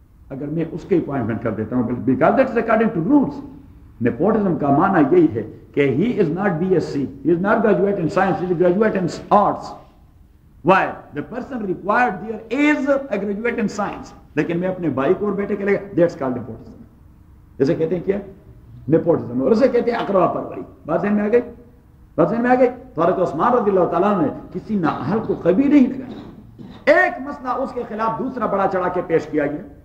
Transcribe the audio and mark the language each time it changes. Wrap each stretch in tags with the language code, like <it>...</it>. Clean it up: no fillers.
<ur>اگر میں اس کے اپوائنٹمنٹ کر دیتا ہوں</ur> <en>because that is according to rules. nepotism</en> <ur>کا معنی یہی ہے کہ</ur> <en>he is not BSc, he is not graduate in science, he is graduate in arts. Why? The person required there is a graduate in science.</en> <ur>لیکن میں اپنے بھائی کو اور بیٹے کے لے گا,</ur> <en>that's called nepotism.</en> <ur>جیسے کہتے ہیں کیا nepotism, اور اسے کہتے ہیں اقربا پروری. بات سمجھ میں آ گئی. تو حضرت عثمان رضی اللہ تعالیٰ نے کسی نااہل کو کبھی نہیں لگایا. ایک مسئلہ اس کے خلاف دوسرا بڑا چڑھا کے پیش کیا گیا.</ur>